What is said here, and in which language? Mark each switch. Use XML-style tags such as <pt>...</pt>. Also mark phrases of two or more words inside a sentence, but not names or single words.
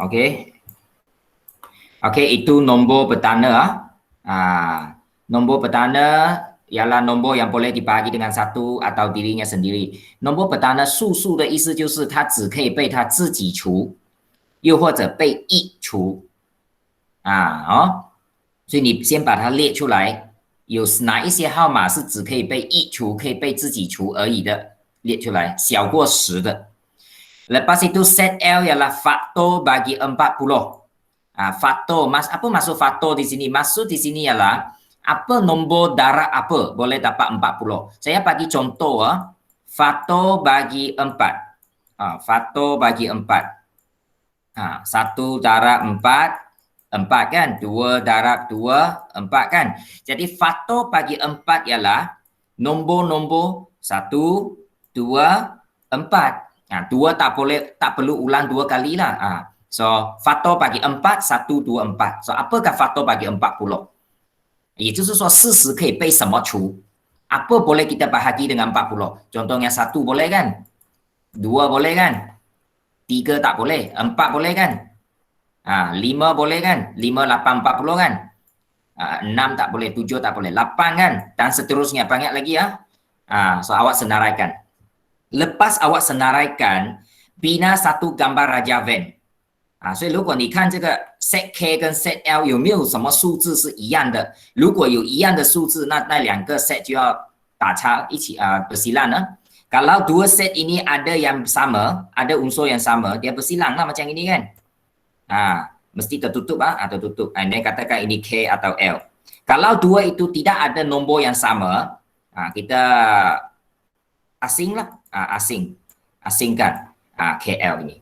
<ms>，OK，OK，itu nombor pertama nombor pertama ialah nombor yang boleh dibagi dengan satu atau dirinya sendiri. Nombor pertama</ms> <zh>素数的意思就是它只可以被它自己除，又或者被溢除所以你先把它列出来，有哪一些号码是只可以被溢除、可以被自己除而已的，列出来，小过10 的。</zh> <ms>Lepas itu set L ialah faktor bagi 40. Faktor, apa maksud faktor di sini? Maksud di sini ialah apa nombor darab apa boleh dapat 40. Saya bagi contoh faktor bagi 4. Faktor bagi 4. 1 darab 4, 4 kan? 2 darab 2, 4 kan? Jadi faktor bagi 4 ialah nombor-nombor 1, 2, 4. 2 tak perlu ulang 2 kali lah. So, faktor bagi 4, 1, 2, 4. So, apakah faktor bagi 40?</ms> <zh>也就是说40可以被什么除？</zh> <ms>Apa boleh kita bahagi dengan 40? Contohnya 1 boleh kan? 2 boleh kan? 3 tak boleh? 4 boleh kan? 5 boleh kan? 5, 8, 40 kan? 6 tak boleh, 7 tak boleh, 8 kan? Dan seterusnya, banyak lagi ya. So, awak senaraikan. Lepas awak senaraikan, bina satu gambar Raja Venn.</ms> <zh>所以如果你看这个 set K 跟 set L 有没有什么数字是一样的？如果有一样的数字，那两个 set 就要打叉一起</zh> <ms>bersilang Kalau dua set ini ada yang sama, ada unsur yang sama, dia bersilang lah macam ini kan? Mesti tertutup tertutup. Ini katakan ini K atau L. Kalau dua itu tidak ada nombor yang sama, kita asingkan KL ini.</ms>